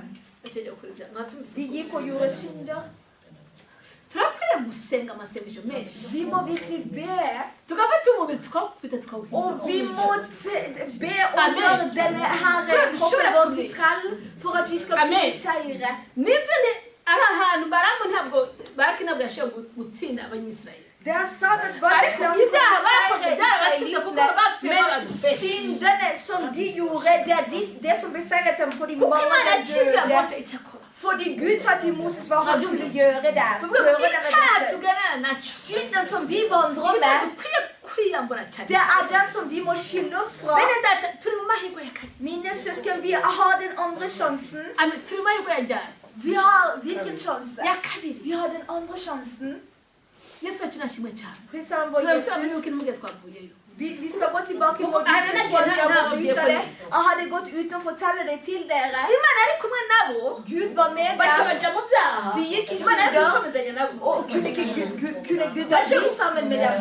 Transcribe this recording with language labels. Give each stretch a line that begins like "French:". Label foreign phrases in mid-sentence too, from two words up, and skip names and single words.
Norwegian: De gikk og gjorde synder. Vi må virkelig be. Og vi må be og gjøre denne her kroppen vår til trell for at vi skal kunne seire.
Kinyarwanda: ahantu baramu ntabwo baraki ntabwo yashoboye gutsinda abanyisirayeli.
Norwegian: Det sa at bare men syndene som de gjorde, det som beseiret dem fordi mange døde. Fordi Gud sa til Moses hva han skulle gjøre der. Synden som vi vandrer med, det den som vi må skille oss fra. Mine søsken, vi har den andre sjansen. Vi har hvilken sjanse? Vi har den andre sjansen.
Kinyarwanda: Yesu tunashimwe cyane.
Norwegian: Vi skal gå tilbake og hadde gått uten å fortelle det til dere. Gud var med der. De gikk i synder. Og kunne Gud ha blitt sammen med dem?